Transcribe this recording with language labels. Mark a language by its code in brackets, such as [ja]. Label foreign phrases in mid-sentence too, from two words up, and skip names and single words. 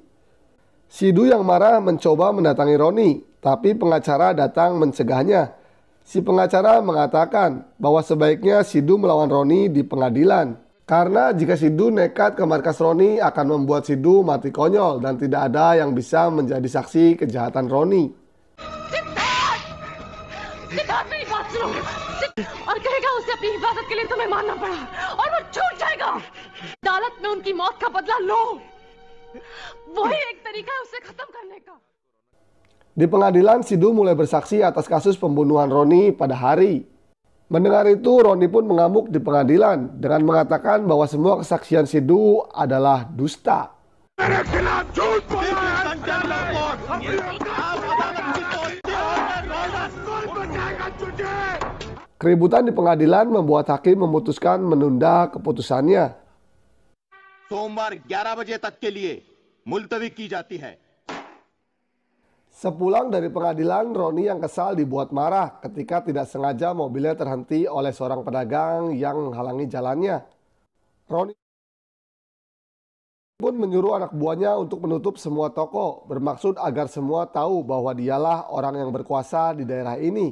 [id] Sidhu yang marah mencoba mendatangi Roni, tapi pengacara datang mencegahnya. Si pengacara mengatakan bahwa sebaiknya Sidhu melawan Roni di pengadilan. Karena jika Sidhu nekat ke markas Roni akan membuat Sidhu mati konyol dan tidak ada yang bisa menjadi saksi kejahatan Roni. [hi] और कहेगा उसे अपनी हिफाजत के लिए तुम्हें मारना पड़ा और वो छूट जाएगा। अदालत में उनकी मौत का बदला लो, वही एक तरीका है उसे खत्म करने का। [id] Di pengadilan, Sidhu mulai bersaksi atas kasus pembunuhan Roni pada hari. Mendengar itu, Roni pun mengamuk di pengadilan dengan mengatakan bahwa semua kesaksian Sidhu adalah dusta. Keributan di pengadilan membuat hakim memutuskan menunda keputusannya. [hi] सोमवार 11 बजे तक के लिए मुलतवी की जाती है। [id] Sepulang dari pengadilan, Roni yang kesal dibuat marah ketika tidak sengaja mobilnya terhenti oleh seorang pedagang yang menghalangi jalannya. Roni pun menyuruh anak buahnya untuk menutup semua toko, bermaksud agar semua tahu bahwa dialah orang yang berkuasa di daerah ini.